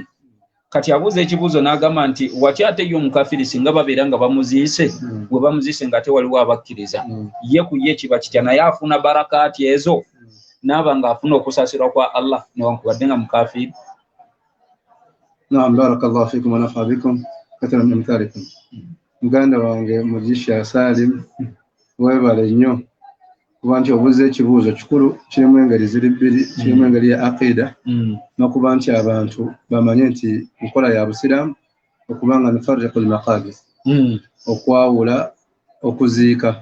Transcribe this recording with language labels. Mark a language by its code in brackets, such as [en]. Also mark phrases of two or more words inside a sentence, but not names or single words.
[lg] Kati abuuza ekibuuzo n'agamba nti wati ate ye omukafiri singa babeera nga bamuziise, bwe bamuziise nga ate waliwo abakkiriza, ye ku ye kiba kitya, naye afuna barakaati ezo n'aba ng'afuna okusaasirwa kwa Allah newankubadde nga mukafiri. Naam, [ar] بارك الله فيكم ونفع بكم كثيرا من أمثالكم. [lg] Muganda wange Mugisha Salim, weebale nnyo kuba nti obuuza ekibuuzo kikulu, kirimu engeri ziri bbiri, kirimu engeri ya aqida n'okuba nti abantu bamanye nti nkola ya busiraamu okuba nga [ar] نفرق المقابر, [lg] okwawula okuziika.